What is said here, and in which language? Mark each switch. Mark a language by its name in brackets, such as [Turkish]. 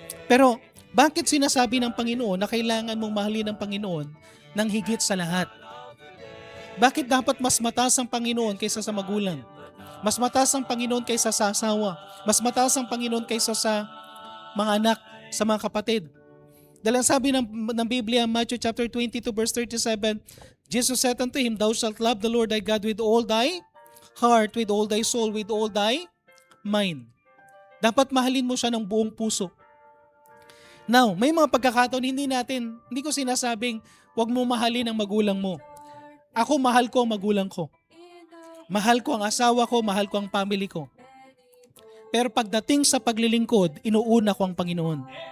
[Filipino] Pero bakit sinasabi ng Panginoon na kailangan mong mahalin ang Panginoon ng higit sa lahat? Bakit dapat mas mataas ang Panginoon kaysa sa magulang? Mas mataas ang Panginoon kaysa sa asawa? Mas mataas ang Panginoon kaysa sa mga anak, sa mga kapatid? Dahil ang sabi ng Biblia, [English] Matthew chapter 22 verse 37, Jesus said unto him, thou shalt love the Lord thy God with all thy heart, with all thy soul, with all thy mind. [Filipino] Dapat mahalin mo siya ng buong puso. Now, may mga pagkakataon hindi ko sinasabing huwag mo mahalin ang magulang mo. Ako, mahal ko ang magulang ko. Mahal ko ang asawa ko, mahal ko ang family ko. Pero pagdating sa paglilingkod, inuuna ko ang Panginoon.